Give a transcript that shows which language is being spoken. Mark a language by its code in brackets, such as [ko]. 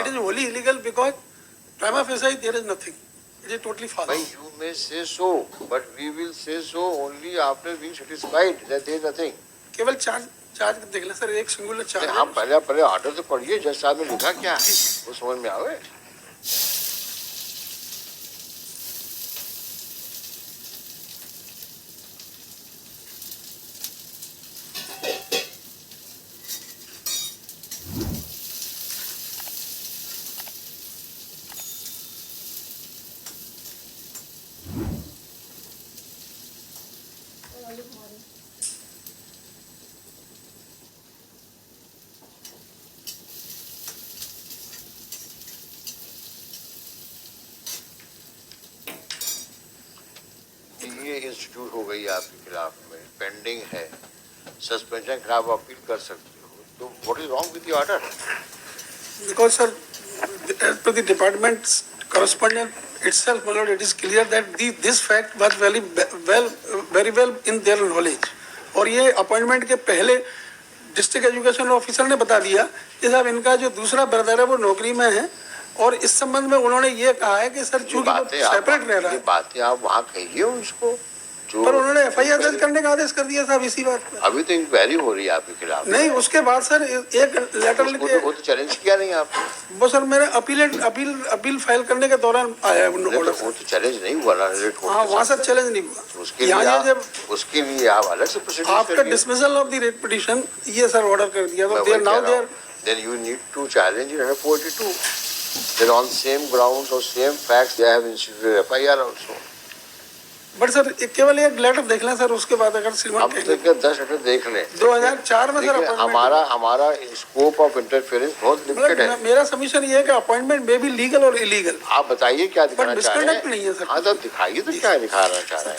[en] it is wholly illegal because prima facie there is nothing. It is totally false. भाई, you may say so, but we will say so only after being satisfied that there is nothing. [hi] केवल charge देख लें sir, एक singular charge. हम पहले order तो पढ़िए, जज साहब ने लिखा क्या वो समझ में आवे। ये इंस्टीट्यूट हो गई आपके खिलाफ में, पेंडिंग है, सस्पेंशन खिलाफ अपील कर सकते हो, तो [en] What is wrong with the order? Because sir, as per the department's correspondent itself, my lord, it is clear that this fact was very well in their knowledge. [hi] और ये appointment के पहले district education officer ने बता दिया कि साहब इनका जो दूसरा ब्रदर है वो नौकरी में है, और इस संबंध में उन्होंने ये कहा है कि सर चूंकि वो सेपरेट रह रहा है। बातें आप वहाँ कहिए उसको, पर उन्होंने एफआईआर दर्ज करने का आदेश कर दिया साहब इसी बात पर। अभी तो इंक्वायरी हो रही है आपके खिलाफ। नहीं, उसके बाद सर एक लेटर लिखे, वो तो चैलेंज किया नहीं आपने। वो सर मेरे अपील फाइल करने के दौरान आया है ऑर्डर। वो तो चैलेंज नहीं हुआ ना, हाँ, वहाँ सर चैलेंज नहीं हुआ। उसके लिए आप अलग से प्रोसीडिंग आपका [en] dismissal of the writ petition [hi] ये सर ऑर्डर कर दिया, तो [en] There now there then you need to challenge in 42 then on same grounds or same facts they have instituted FIR also. [hi] But sir केवल एक letter देख लें sir, उसके बाद अगर श्रीमान अब तो 10 लेटर देख लें। 2004 में सर हमारा स्कोप ऑफ इंटरफेरेंस बहुत लिमिटेड है। मेरा सबमिशन ये है कि अपॉइंटमेंट में भी लीगल और इलीगल। आप बताइए क्या दिखाना चाह रहे हैं? नहीं है सर। हाँ, तो दिखाइए तो क्या दिखाना चाह रहे हैं?